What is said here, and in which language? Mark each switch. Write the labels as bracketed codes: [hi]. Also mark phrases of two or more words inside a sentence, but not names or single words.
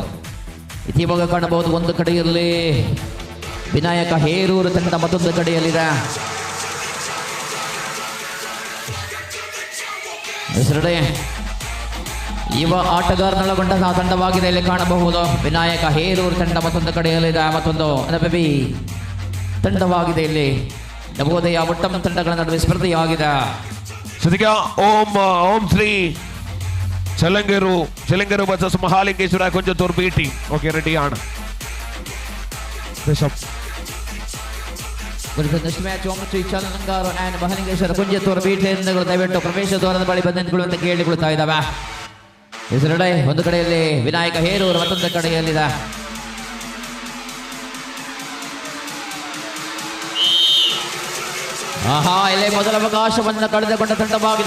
[kn] ಇತಿವಾಗ ಕಾಣಬಹುದು, ಒಂದು ಕಡೆಯಲ್ಲಿ ವಿನಾಯಕ ಹೇರೂರು ತಂಡ, ಮತ್ತೊಂದು ಕಡೆಯಲ್ಲಿದೆ ಹೆಸರಡೆ ಯುವ ಆಟಗಾರನೊಳಗೊಂಡ ತಂಡವಾಗಿದೆ. ಇಲ್ಲಿ ಕಾಣಬಹುದು ವಿನಾಯಕ ಹೇರೂರು ತಂಡ ಮತ್ತೊಂದು ಕಡೆಯಲ್ಲಿದೆ, ಮತ್ತೊಂದು ಅನಬಿ ತಂಡವಾಗಿದೆ. ಇಲ್ಲಿ ನವೋದಯ ಒಟ್ಟಂ ತಂಡಗಳ ನಡುವೆ ಸ್ಪರ್ಧೆಯಾಗಿದೆ. [ml] ಓಂ ಶ್ರೀ ചെലങ്കരു വേഴ്സസ് മഹാലിംഗേശ്വര കുഞ്ചത്തൂർ ബി ടീം. ഓക്കെ, റെഡിയാണ്. [kn] ಚೆಲ್ಲಂಗಾರು ಆ್ಯಂಡ್ ಮಹಾಲಿಂಗೇಶ್ವರ ಕುಂಜತ್ತೂರು ಬಿ ತಂಡಗಳು ದಯವಿಟ್ಟು ಪ್ರವೇಶ ದ್ವಾರದ ಬಳಿ ಬಂದಿದ್ದುಕೊಳ್ಳುವಂತೆ ಕೇಳಿಕೊಳ್ತಾ ಇದ್ದಾವೆ. ಹೆಸರಡೆ ಒಂದು ಕಡೆಯಲ್ಲಿ ವಿನಾಯಕ ಹೇರೂರು, ಮತ್ತೊಂದು ಕಡೆಯಲ್ಲಿದೆ ಇಲ್ಲಿ ಮೊದಲ ಅವಕಾಶವನ್ನು ಕಳೆದುಕೊಂಡ ತಂಡವಾಗಿದೆ.